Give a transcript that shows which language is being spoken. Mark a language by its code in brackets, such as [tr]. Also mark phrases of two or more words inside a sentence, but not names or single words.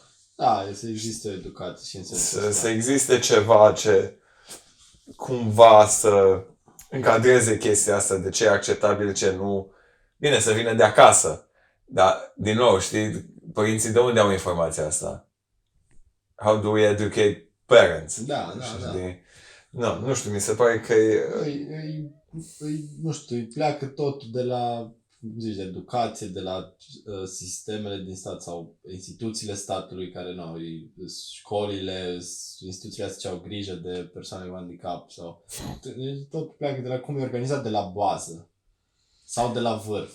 [ro] Da, să existe o educație și în sensul să existe ceva ce cumva să încadreze chestia asta de ce e acceptabil, ce nu. Bine, să vină de acasă. Dar, din nou, știi, părinții de unde au informația asta? [en] How do we educate parents? [ro] Da. No, nu știu, mi se pare că nu știu, îi pleacă totul de la, cum zici, de educație, de la sistemele din stat sau instituțiile statului care, școlile, instituțiile astea ce au grijă de persoane cu handicap sau tot pleacă de la cum e organizat de la bază sau de la vârf.